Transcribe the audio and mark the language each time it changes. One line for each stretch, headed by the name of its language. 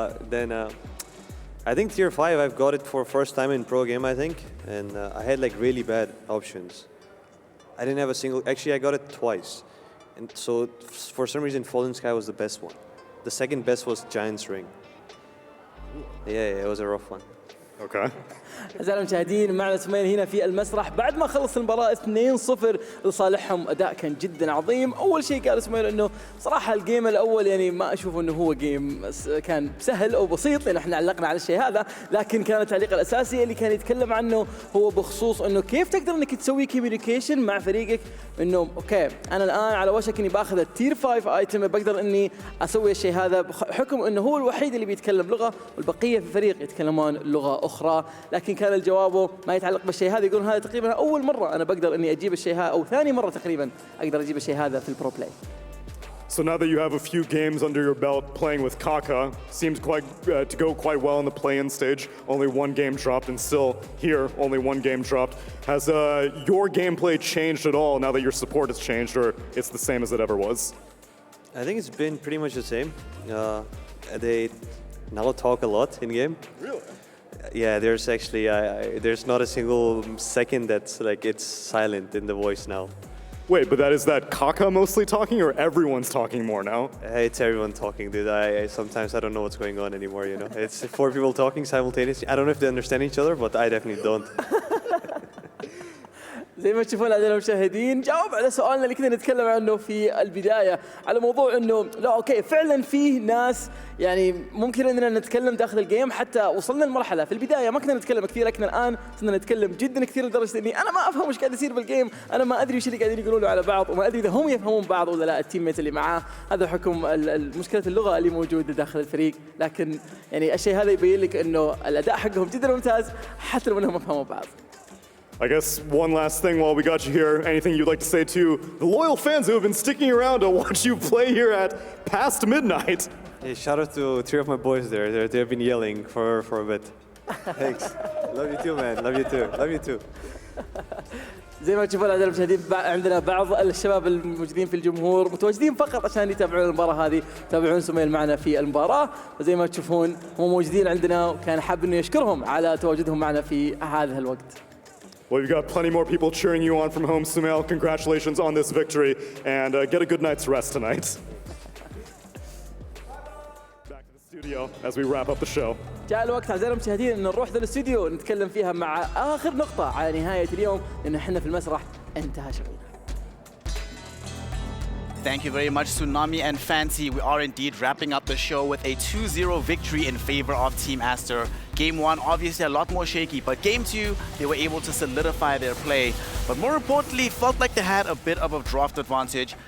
English: Then I think tier 5, I've got it for first time in pro game, I think. And I had like really bad options. I didn't have a single, actually I got it twice. And so for some reason, Fallen Sky was the best one. The second best was Giant's Ring. Yeah, it was a rough one. Okay.
Arabic: أعزائي المشاهدين، معنا سميل هنا في المسرح بعد ما خلص المباراة 2-0 لصالحهم. أداء كان جدا عظيم. أول شيء قال سميل إنه صراحة الجيم الأول يعني ما أشوف إنه هو جيم كان سهل أو بسيط، لأن إحنا علقنا على الشيء هذا، لكن كان التعليق الأساسي اللي كان يتكلم عنه هو بخصوص إنه كيف تقدر إنك تسوي كوميونيكيشن مع فريقك، إنه أوكي أنا الآن على وشك إني باخذ التير 5 ايتم، بقدر إني أسوي الشيء هذا بحكم إنه هو الوحيد اللي بيتكلم لغة والبقية في الفريق يتكلمون لغة أخرى. لكن كان الجواب ما يتعلق بالشيء هذا، يقولون هذا تقريبا أول مرة أنا بقدر إني أجيب الشيء هذا، أو ثاني مرة تقريبا أقدر أجيب الشيء هذا في البرو بلاي.
English: So now that you have a few games under your belt playing with Kaka, seems quite to go quite well in the play-in stage. Only one game dropped, and still here, only one game dropped. Has your gameplay changed at all now that your support has changed, or it's the same as it ever was? I think it's been pretty much the same. They now talk a lot in game. Really? Yeah, there's actually there's not a single second that's like it's silent in the voice now. Wait, but is that Kaka mostly talking, or everyone's talking more now? It's everyone talking, dude. I sometimes I don't know what's going on anymore, you know. It's 4 people talking simultaneously. I don't know if they understand each other, but I definitely don't.
Arabic: زي ما تشوفون أعزائي المشاهدين جاوب على سؤالنا اللي كنا نتكلم عنه في البداية على موضوع إنه لا أوكي فعلا فيه ناس يعني ممكن إننا نتكلم داخل الجيم حتى وصلنا لمرحلة في البداية ما كنا نتكلم كثير لكن الآن صرنا نتكلم جدا كثير لدرجة إني أنا ما أفهم وش قاعد يصير بالجيم أنا ما أدري وش اللي قاعدين يقولون على بعض وما أدري إذا هم يفهمون بعض ولا لا التيم ميت اللي معاه هذا حكم مشكلة اللغة اللي موجودة داخل الفريق لكن يعني الشيء هذا يبين لك إنه الأداء حقهم جدا ممتاز حتى لو إنهم ما فهموا بعض.
English: I guess one last thing while we got you here, anything you'd like to say to the loyal fans who have been sticking around to watch you play here at past midnight? Hey, shout out to three of my boys there. They've been yelling for a bit. Thanks. Love you too, man. Love you too. Love you too. زي ما تشوفون أعزائي المشاهدين عندنا بعض الشباب الموجودين في الجمهور متواجدين فقط عشان يتابعون المباراة هذه يتابعون سميل معنا في المباراة وزي ما تشوفون هم موجودين عندنا وكان حاب إنه يشكرهم على تواجدهم معنا في هذا الوقت. Well, you've got plenty more people cheering you on from home, Sumail. Congratulations on this victory, and get a good night's rest tonight. Back to the studio as we wrap up the show.
Arabic: جاء الوقت أعزائي المشاهدين إن نروح للاستوديو نتكلم فيها مع آخر نقطة على نهاية اليوم لأن احنا في المسرح انتهى شغلنا.
English: Thank you very much, Tsunami and Fancy. We are indeed wrapping up the show with a 2-0 victory in favor of Team Aster. Game 1, obviously a lot more shaky, but Game 2, they were able to solidify their play. But more importantly, felt like they had a bit of a draft advantage.